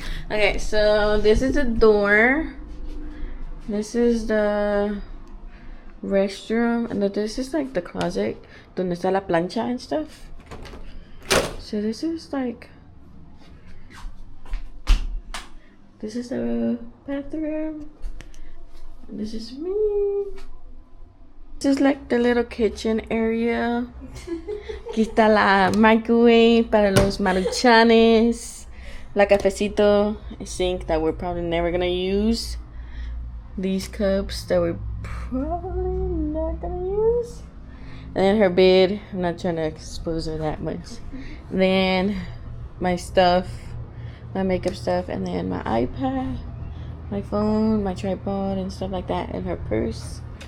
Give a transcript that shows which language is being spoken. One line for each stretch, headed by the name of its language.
English: Okay, so this is the door. This is the restroom, and this is like the closet donde está la plancha and stuff. So this is like, this is the bathroom. And this is me. This is like the little kitchen area.
Spanish: Aquí está la microwave para los maruchanes.
English: La cafecito, a sink that we're probably never gonna use. These cups that we're probably not gonna use. And then her bed, I'm not trying to expose her that much. And then my stuff, my makeup stuff, and then my iPad, my phone, my tripod, and stuff like that, and her purse.